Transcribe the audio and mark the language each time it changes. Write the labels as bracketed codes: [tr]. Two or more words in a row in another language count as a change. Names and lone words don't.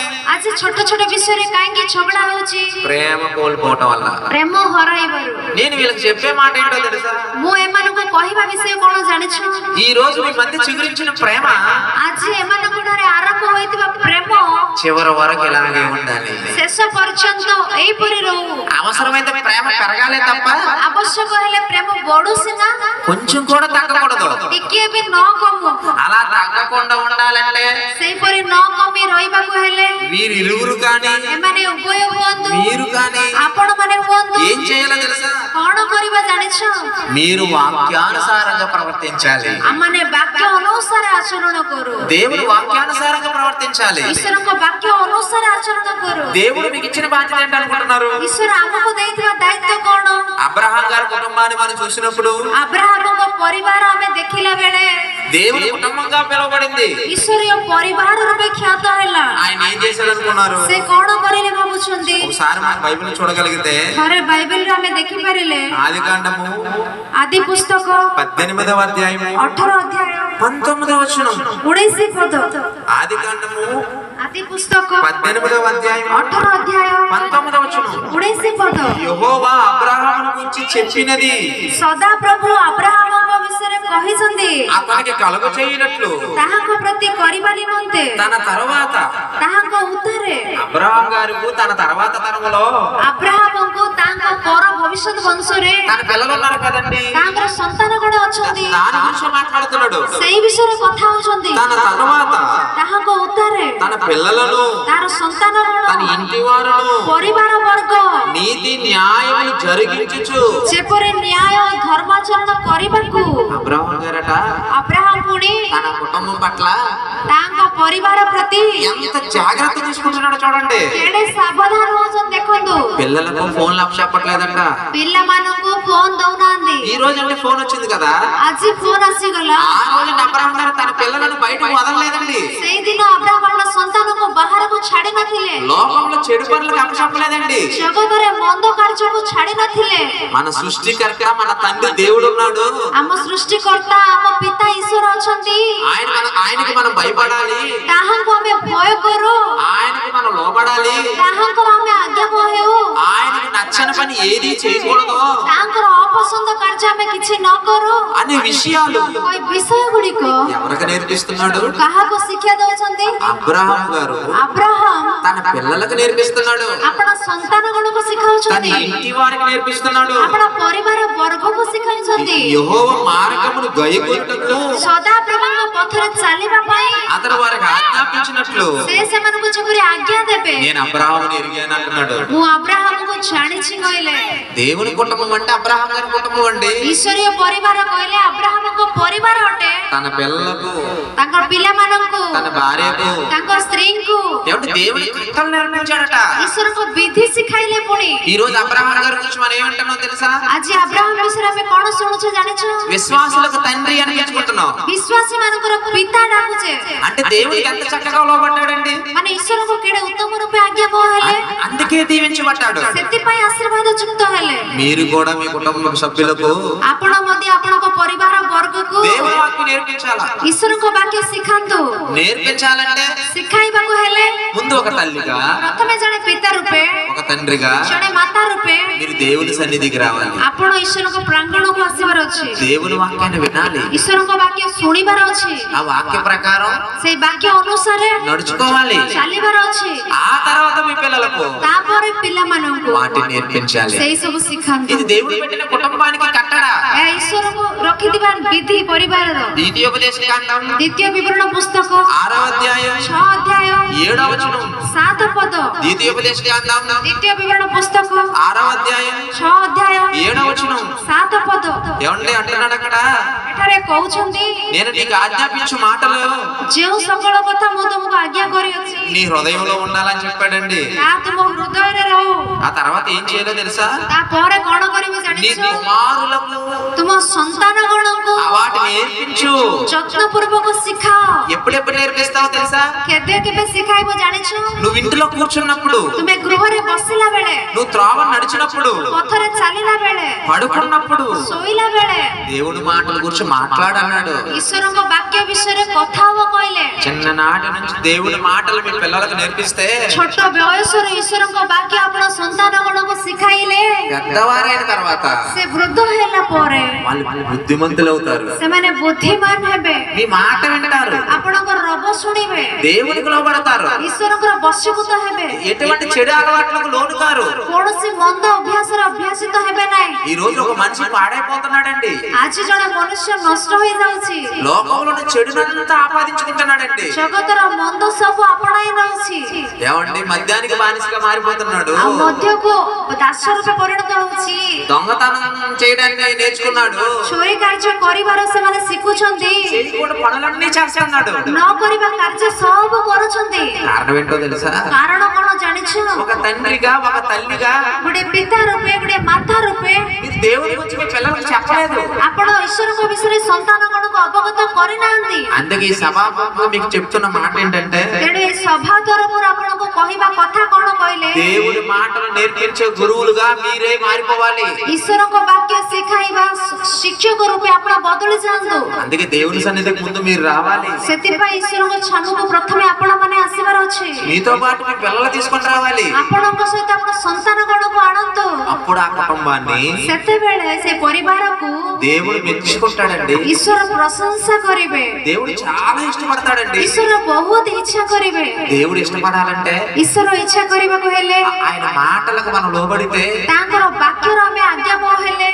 [or] ଆଜି ଛୋଟ ଛୋଟ ବିଷୟରେ କାହିଁକି ଝଗଡା ହଉଛି? [te] ప్రేమ కోల్పోవటం వల్ల. [or] ପ୍ରେମ ହରାଇବାରୁ. [te] నేను వీళ్ళకి చెప్పే మాట ఏంటో తెలుసా? [or] ମୁଁ ଏମାନଙ୍କୁ କହିବା ବିଷୟ କଣ ଜାଣିଛ? [te] ఈ రోజు మీ మధ్య చిగురించిన ప్రేమ [or] ଆଜି ଏମାନଙ୍କ ଠାରେ ଆରମ୍ଭ ହୋଇଥିବା ପ୍ରେମ [te] చివరి వరకు ఇలాగే ఉండాలి. [or] ଶେଷ ପର୍ଯ୍ୟନ୍ତ ଏଇପରି ରହୁ. [te] అవసరమైతే ప్రేమ పెరగాలే తప్ప [or] ଆବଶ୍ୟକ ହେଲେ ପ୍ରେମ ବଢୁ ସିନା, [te] కొంచెం కూడా తగ్గకూడదు. [or] ଟିକିଏ ବି ନ କମୁ. [te] అలా తగ్గకుండా ఉండాలంటే [or] ସେଇପରି ନ କମି ରହିବାକୁ ହେଲେ [te] వీరిరువురు కానీ [or] ଏମାନେ ଉଭୟ ହୁଅନ୍ତୁ, [te] మీరు కానీ [or] ଆପଣ ମାନେ ହୁଅନ୍ତୁ, [te] ఏం చేయాలో తెలుసా? [or] କଣ କରିବା ଜାଣିଛ? [te] మీరు వాక్యానుసారంగా ప్రవర్తించాలి. [or] ଆମମାନେ ବାକ୍ୟ ଅନୁସାରେ ଆଚରଣ କରୁ. [te] దేవుడు వాక్యానుసారంగా ప్రవర్తించాలి. [or] ଈଶ୍ୱରଙ୍କ ବାକ୍ୟ ଅନୁସାରେ ଆଚରଣ କରୁ. [te] దేవుడు మీకు ఇచ్చిన బాధ్యత ఏంటనుకుంటున్నారు? [or] ଈଶ୍ୱର ଆମକୁ ଦେଇଥିବା ଦାୟିତ୍ୱ କଣ? [te] అబ్రహాం గారి కుటుంబాన్ని మనం చూసినప్పుడు [or] ଆବ୍ରାହାମଙ୍କ ପରିବାର ଆମେ ଦେଖିଲା ବେଳେ [te] దేవుని కుటుంబంగా పిలువబడింది. [or] ଈଶ୍ୱରୀୟ ପରିବାର ରୂପେ ଖ୍ୟାତ ହେଲା. [te] ఆయన ఏం చేశాడు అనుకున్నారు? [or] ସେ କଣ କରିଲେ ଭାବୁଛନ୍ତି? [te] ఒకసారి మనం బైబిల్ చూడగలిగితే [or] ଥରେ ବାଇବେଲରେ ଆମେ ଦେଖିପାରିଲେ [te] ఆది కాండము [or] ଆଦି ପୁସ୍ତକ [te] 18వ అధ్యాయము [or] 18 ଅଧ୍ୟାୟ [te] 19వ వచనం. [or] 19 ପଦ. [te] ఆది కాండము [or] ଆଦି ପୁସ୍ତକ [te] 18వ అధ్యాయము [or] 18 ଅଧ୍ୟାୟ [te] 19వ వచనం. [or] 19 ପଦ. [te] యెహోవా అబ్రాహామును గురించి చెప్పినది [or] ସଦା ପ୍ରଭୁ ଆବ୍ରାହାମଙ୍କ ବିଷୟରେ କହିଛନ୍ତି, [te] అతనికి కలుగ చేయనట్లు [or] ତାହାଙ୍କ ପ୍ରତି କରିବା ନିମନ୍ତେ [te] తన తరువాత [or] ତାହାଙ୍କ ଉଦ୍ଧାରେ [te] అబ్రహాం గారికి తన తర్వాత తరములో [or] ଆବ୍ରାହାମଙ୍କୁ ତାଙ୍କ ପର ଭବିଷ୍ୟତ ବଂଶରେ [te] తన పిల్లలు ఉన్నారు కదండి, [or] ତାଙ୍କର ସନ୍ତାନ ଗଣ ଅଛନ୍ତି, [te] దాని గురించి మాట్లాడుతున్నాడు. [or] ସେଇ ବିଷୟରେ କଥା ହଉଛନ୍ତି. [te] తన తరువాత [or] ତାହାଙ୍କ ଉଦ୍ଧାରେ [te] తన పిల్లలను [or] ତାର ସନ୍ତାନ ଗଣ, [te] తన ఇంటి వారును [or] ପରିବାର ବର୍ଗ [te] నీతి న్యాయములు జరిగించుచు [or] ଯେପରି ନ୍ୟାୟ ଧର୍ମାଚରଣ କରିବାକୁ [te] అబ్రహాం గారట [or] ଆବ୍ରାହାମ ପୁଣି [te] తన కుటుంబం పట్ల [or] ତାଙ୍କ ପରିବାର ପ୍ରତି [te] ఎంత జాగ్రత్త తీసుకుంటున్నాడో చూడండి. [or] କେଡ଼େ ସାବଧାନ ହଉଛନ୍ତି ଦେଖନ୍ତୁ. [te] పిల్లలకు ఫోన్లు అప్పచెప్పట్లేదంట. [or] ପିଲାମାନଙ୍କୁ ଫୋନ ଦଉନାହାନ୍ତି. [te] ఈ రోజు అంటే ఫోన్ వచ్చింది కదా, [or] ଆଜି ଫୋନ ଆସିଗଲା. [te] ఆ రోజు అబ్రహాం గారు తన పిల్లలను బయటకు వదలలేదండి. [or] ସେଇଦିନ ଆବ୍ରାହାମଙ୍କ ସନ୍ତାନକୁ ବାହାରକୁ ଛାଡି ନଥିଲେ. [te] లోకంలో చెడు పనులకు అప్పచెప్పలేదండి. [or] ଜଗତରେ ମନ୍ଦ କାର୍ଯ୍ୟକୁ ଛାଡି ନଥିଲେ. [te] మన సృష్టికర్త మన తండ్రి దేవుడు ఉన్నాడు. [or] ଆମ ସୃଷ୍ଟିକର୍ତ୍ତା ଆମ ପିତା ଈଶ୍ୱର ଅଛନ୍ତି. [te] ఆయనకి మనం భయపడాలి. [or] ତାହାଙ୍କୁ ଆମେ ଭୟ କରୁ. [te] ఆయనకి మనం లోబడాలి. [or] ତାହାଙ୍କର ଆମେ ଆଜ୍ଞାବହ ହେଉ. [te] ఆయనకి నచ్చని పని ఏది చేయకూడదు [or] ତାଙ୍କର ଅପସନ୍ଦ କାର୍ଯ୍ୟ ଆମେ କିଛି ନ କରୁ. [te] అనే విషయాలు [or] ଏଇ ବିଷୟ ଗୁଡିକ [te] ఎవరికి నేర్పిస్తున్నాడు? [or] କାହାକୁ ଶିକ୍ଷା ଦଉଛନ୍ତି? [te] అబ్రహాం గారు [or] ଆବ୍ରାହାମ [te] తన పిల్లలకు నేర్పిస్తున్నాడు. [or] ଆପଣ ସନ୍ତାନ ଗଣକୁ [te] తన [or] ଶିଖାଉଛନ୍ତି. [te] ఇంటి వారికి నేర్పిస్తున్నాడు. [or] ଆପଣ ପରିବାର ବର୍ଗକୁ ଶିଖାଉଛନ୍ତି. [te] యెహోవా మార్గమును గైకొనుటకు [or] ସଦା ପ୍ରଭୁଙ୍କ ପଥରେ ଚାଲିବା ପାଇଁ [te] అతడు వారికి ఆజ్ఞాపించినట్లు [or] ସେ ସେମାନଙ୍କୁ ଯେପରି ଆଜ୍ଞା ଦେବେ. [te] నేను అబ్రహాముని ఎరిగాను అంటున్నాడు. [or] ମୁଁ ଆବ୍ରାହାମକୁ ଜାଣିଛି କହିଲେ. [te] దేవుని కుటుంబం అంటే అబ్రహాం గారి కుటుంబం అండి. [or] ଈଶ୍ୱରୀୟ ପରିବାର କହିଲେ ଆବ୍ରାହାମଙ୍କ ପରିବାର ଅଟେ. [te] తన పిల్లలకు, [or] ତାଙ୍କ ପିଲାମାନଙ୍କୁ, [te] తన భార్యకు [or] ତାଙ୍କ ସ୍ତ୍ରୀଙ୍କୁ [te] ఏమంటే దేవుని కృత్యాలు నేర్పించాడట. [or] ଈଶ୍ୱରଙ୍କ ବିଧି ଶିଖାଇଲେ ପୁଣି. [te] ఈ రోజు అబ్రహాం గారి గురించి మనం ఏమంటున్నాం తెలుసా? [or] ଆଜି ଆବ୍ରାହାମ ବିଷୟରେ ଆମେ କଣ ଶୁଣୁଛେ ଜାଣିଛ? [te] విశ్వాసులకు తండ్రి అని పిలుచుకుంటున్నాం. [or] ବିଶ୍ୱାସୀ ମାନଙ୍କର ପିତା ଡାକୁଛେ. [te] అంటే దేవునికి ఎంత చక్కగా లోబడ్డాడండి. [or] ମାନେ ଈଶ୍ୱରଙ୍କୁ କେଡ଼େ ଉତ୍ତମ ରୂପେ ଆଜ୍ଞାବହ ହେଲେ. [te] అందుకే దీవించబడ్డాడు. [or] ସେଥିପାଇଁ ଆଶୀର୍ବାଦ ଯୁକ୍ତ ହେଲେ. [te] మీరు కూడా మీ కుటుంబ సభ్యులకు [or] ଆପଣ ମଧ୍ୟ ଆପଣଙ୍କ ପରିବାର ବର୍ଗକୁ [te] దేవుని వాక్యం నేర్పించాలా? [or] ଈଶ୍ୱରଙ୍କ ବାକ୍ୟ ଶିଖାନ୍ତୁ. [te] నేర్పించాలంటే [or] ଶିଖାଇବାକୁ ହେଲେ [te] ముందు ఒక తల్లిగా, [or] ପ୍ରଥମେ ଜଣେ ପିତା ରୂପେ, [te] ఒక తండ్రిగా [or] ଜଣେ ମାତା ରୂପେ [te] మీరు దేవుని సన్నిధికి రావాలి. [or] ଆପଣ ଈଶ୍ୱରଙ୍କ ପ୍ରାଙ୍ଗଣକୁ ଆସିବାର ଅଛି. [te] దేవుని వాక్యాన్ని వినాలి. [or] ଈଶ୍ୱରଙ୍କ ବାକ୍ୟ ଶୁଣିବାର ଅଛି. [te] ఆ వాక్య ప్రకారం [or] ସେଇ ବାକ୍ୟ ଅନୁସାରେ [te] నడుచుకోవాలి. [or] ଚାଲିବାର ଅଛି. [te] ఆ తర్వాత మీ పిల్లలకు [or] ତାପରେ ପିଲାମାନଙ୍କୁ [te] వాటిని నేర్పించాలి. [or] ସେଇ ସବୁ ଶିଖାନ୍ତୁ. [te] ఇది దేవుడు పెట్టిన కుటుంబానికి కట్టడ. [or] ଏହା ଈଶ୍ୱରଙ୍କର ରଖିଥିବା ବିଧି ପରିବାରର [te] ద్వితీయోపదేశకాండం [or] ଦ୍ୱିତୀୟ ବିବରଣ ପୁସ୍ତକ [te] 6వ అధ్యాయం [or] 6 ଅଧ୍ୟାୟ [te] 7వ వచనం [or] 7 ପଦ [te] ద్వితీయోపదేశకాండం [or] ଦ୍ୱିତୀୟ ବିବରଣ ପୁସ୍ତକ [te] 6వ అధ్యాయం [or] 6 ଅଧ୍ୟାୟ [te] 7వ వచనం [or] 7 పଦ [te] ఏమండి అంటున్నాడు అక్కడ [or] ଏଠାରେ କହୁଛନ୍ତି [te] నేను నీకు ఆజ్ఞాపించు మాటలు [or] ଯେଉଁ ସକଳ କଥା ମୁଁ ତୁମକୁ ଆଜ୍ଞା କରିଅଛି [te] నీ హృదయంలో ఉండాలని చెప్పాడండి [or] ତାହା ତୁମ ହୃଦୟରେ ରହୁ। [te] ఆ తర్వాత ఏం చేయాలో తెలుసా [or] ତାପରେ କଣ କରିବେ [te] నీ [or] ଜାଣିଛ? [te] కుమారులకు [or] ତୁମ ସନ୍ତାନଗଣଙ୍କୁ [te] వాటిని నేర్పించు [or] ଯତ୍ନପୂର୍ବକ ଶିଖାଅ। [te] ఎప్పుడెప్పుడు నేర్పిస్తావో తెలుసా [or] କେବେ କେବେ ଶିଖାଇବ ଜାଣିଛ? [te] నువ్వు ఇంటిలో కూర్చున్నప్పుడు [or] ତୁମେ ଗୃହରେ ବସିଲା ବେଳେ, [te] నువ్వు త్రోవ నడిచినప్పుడు [or] ପଥରେ ଚାଲିଲା ବେଳେ, [te] పడుకున్నప్పుడు [or] ଶୋଇଲା ବେଳେ [te] దేవుడి మాటల గురించి మాట్లాడన్నాడు [or] ଈଶ୍ୱରଙ୍କ ବାକ୍ୟ ବିଷୟରେ କଥା ହବ କହିଲେ। [te] చిన్ననాటి నుంచి దేవుడి మాటలు మీ పిల్లలకు నేర్పిస్తే [or] ଛୋଟ ବୟସରୁ ଈଶ୍ୱରଙ୍କ ବାକ୍ୟ ଆପଣ ସନ୍ତାନଗଣଙ୍କୁ ଶିଖାଇଲେ, [te] పెద్దవారైన తర్వాత [or] ସେ ବୃଦ୍ଧ ହେଲା ପରେ [te] వాళ్ళు బుద్ధిమంతులు అవుతారు [or] ସେମାନେ ବୁଦ୍ଧିମାନ ହେବେ, [te] మీ మాట వింటారు [or] ଆପଣଙ୍କ ରବ ଶୁଣିବେ, [te] దేవునికి లోబడతారు [or] ଈଶ୍ୱରଙ୍କର ବଶୀଭୂତ ହେବେ, [te] ఎటువంటి చెడు అలవాట్లకు లోను కారు [or] କୌଣସି ମନ୍ଦ ଅଭ୍ୟାସରେ ଅଭ୍ୟାସିତ ହେବେ ନାହିଁ। [te] ఈ రోజు ఒక మనిషి పాడైపోతున్నాడండి [or] ଆଜି ଜଣେ ମନୁଷ୍ୟ ନଷ୍ଟ ହୋଇଯାଉଛି, [te] లోకంలోని చెడునంతా ఆపాదించుకుంటున్నాడండి [or] ଜଗତର ମନ୍ଦ ସବୁ ଆପଣାଇ ନେଉଛି, [te] ఏమండి మద్యానికి బానిసగా మారిపోతున్నాడు [or] ଆଉ ମଧ୍ୟକୁ ଦାସ ରୂପେ ପରିଣତ ହଉଛି, [te] దొంగతనం చేయడాన్ని నేర్చుకున్నాడు [or] ଚୋରି କାର୍ଯ୍ୟ କରିବାର ସେମାନେ ଶିଖୁଛନ୍ତି, [te] చేయకూడని పనులన్నీ చేస్తున్నాడు [or] ନ କରିବା କାର୍ଯ୍ୟ ସବୁ କରୁଛନ୍ତି। [te] కారణం ఏంటో తెలుసా [or] କାରଣ କଣ ଜାଣିଛ? [te] ఒక తండ్రిగా ఒక తల్లిగా [or] ଗୋଟେ ପିତା ରୂପେ ଗୋଟେ ମାତା ରୂପେ [te] మీరు దేవుని గురించి మీ పిల్లలకు చెప్పలేదు [or] ଆପଣ ଈଶ୍ୱରଙ୍କ ବିଷୟରେ ସନ୍ତାନଗଣକୁ ଅବଗତ କରିନାହାନ୍ତି। [te] అందుకే ఈ సభాముఖంగా మీకు చెప్తున్న మాట ఏంటంటే [or] ତେଣୁ ଏ ସଭା ତରଫରୁ ଆପଣଙ୍କୁ କହିବା କଥା କଣ କହିଲେ? [te] దేవుడి మాటలు నేర్పించే గురువులుగా మీరే మారిపోవాలి [or] ଈଶ୍ୱରଙ୍କ ବାକ୍ୟ ଶିଖାଇବା ଶିକ୍ଷକ ରୂପେ ଆପଣ ବଦଳି ଯାଆନ୍ତୁ। [te] అందుకే దేవుని సన్నిధికి ముందు మీరు రావాలి [or] ସେଥିପାଇଁ ଈଶ୍ୱରଙ୍କ ଛାମୁକୁ ପ୍ରଥମେ ଆପଣ ମାନେ ଆସିବାର ଅଛି। [te] మీతో పాటు మీ పిల్లలు తీసుకొని రావాలి [or] ଆପଣଙ୍କ ସହିତ ଆପଣ ସନ୍ତାନଗଣକୁ ଆଣନ୍ତୁ। [te] అప్పుడు ఆ కుటుంబాన్ని [or] ସେତେବେଳେ ସେ ପରିବାରକୁ [te] దేవుడు మెచ్చుకుంటాడండి [or] ଈଶ୍ୱର ପ୍ରଶଂସା କରିବେ, [te] దేవుడు చాలా ఇష్టపడతాడండి [or] ଈଶ୍ୱର ବହୁତ ଇଚ୍ଛା କରିବେ। [te] దేవుడు ఇష్టపడాలంటే [or] ଈଶ୍ୱର ଇଚ୍ଛା କରିବାକୁ ହେଲେ [te] ఆయన మాటలకు మనం లోబడితే [or] ତାଙ୍କର ବାକ୍ୟର ଆମେ ଆଜ୍ଞାବହ ହେଲେ